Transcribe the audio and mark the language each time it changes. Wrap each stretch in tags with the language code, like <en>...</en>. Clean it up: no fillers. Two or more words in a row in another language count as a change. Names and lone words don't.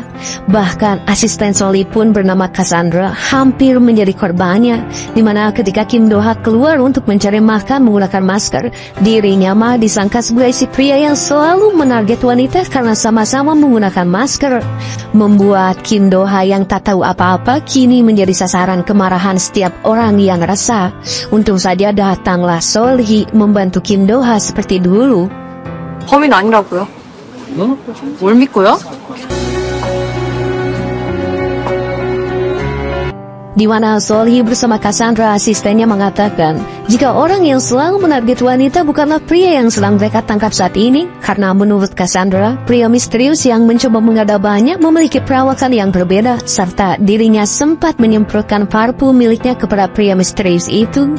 <id>Bahkan asisten Sol-hee pun bernama Cassandra hampir menjadi korbannya, di mana ketika Kim Do-ha keluar untuk mencari makan menggunakan masker, dirinya mah disangka sebagai si pria yang selalu menarget wanita karena sama-sama menggunakan masker, membuat Kim Do-ha yang tak tahu apa-apa kini menjadi sasaran kemarahan setiap orang yang resah. Untung saja datanglah Sol-hee membantu Kim Do-ha seperti dulu.</id> <ko>범인 아니라고요? 뭘 믿고요?</ko> <id>Di mana Sol-hee bersama Cassandra asistennya mengatakan jika orang yang selalu menarget wanita bukanlah pria yang sedang mereka tangkap saat ini, karena menurut Cassandra, pria misterius yang mencoba mengadabahnya memiliki perawakan yang berbeda, serta dirinya sempat menyemprotkan parfum miliknya kepada pria misterius itu.</id>